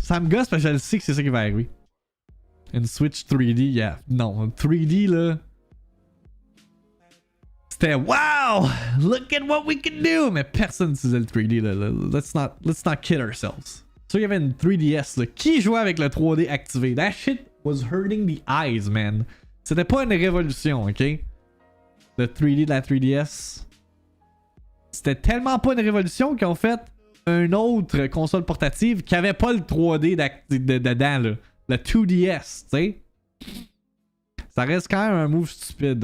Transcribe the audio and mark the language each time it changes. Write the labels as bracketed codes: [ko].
[fr] Ça me gosse parce que je le sais que c'est ça qui va arriver. Une Switch 3D, yeah. Non, 3D là... C'était [en] wow! Look at what we can do! [fr] Mais personne n'utilisait le 3D là. [en] Let's not kid ourselves. [fr] qu'il y avait une 3DS, là. Qui jouait avec le 3D activé? [en] That shit was hurting the eyes, man. [fr] C'était pas une révolution, ok? Le 3D de la 3DS. C'était tellement pas une révolution qu'ils ont fait une autre console portative qui avait pas le 3D dedans, là. Le 2DS, tu sais? Ça reste quand même un move stupide.